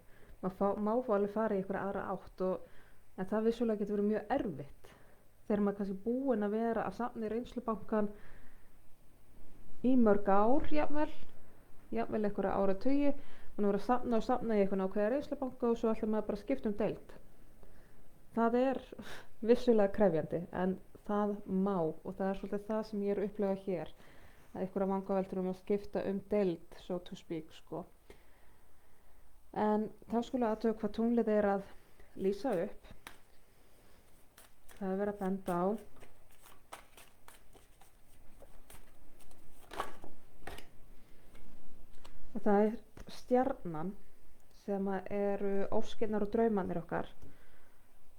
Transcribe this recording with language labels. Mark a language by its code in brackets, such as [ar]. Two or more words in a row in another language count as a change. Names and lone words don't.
[is] Maður má alveg fara í einhverja aðra átt, en það vissulega getur verið mjög erfitt þegar maður kannski búinn að vera að safna í reynslubankann í mörg ár, jafnvel einhverja áratugi, mann voru að safna í einhvern ákveðna reynslubanka og svo ætlar maður bara að skipta deild. Það er vissulega krefjandi, en það má, og það er svolítið það sem ég er að upplega hér, að einhverja vangaveltur að skipta deild, [en] so to speak, [is] sko. En þá skulle athuga hvað tunglið er að lýsa upp. Það er verið að benda á og það er stjarnan sem eru óskirnar og draumarnir okkar,